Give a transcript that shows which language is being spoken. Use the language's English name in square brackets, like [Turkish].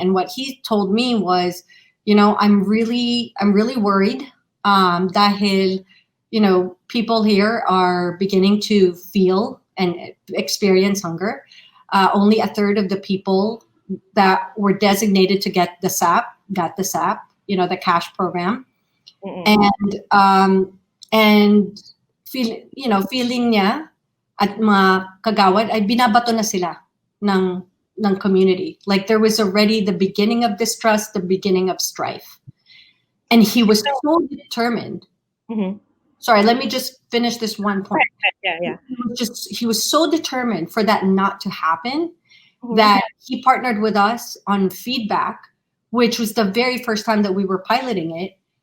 [English] And what he told me was, I'm really worried dahil, people here are beginning to feel and experience hunger. Only a third of the people that were designated to get the SAP, got the SAP, the cash program. [Filipino] And feeling niya at mga kagawad ay binabato na sila ng community. [English] Like there was already the beginning of distrust, the beginning of strife. And he was so determined. Mm-hmm. Sorry, let me just finish this one point. Yeah. He was so determined for that not to happen that he partnered with us on Feedback, which was the very first time that we were piloting it.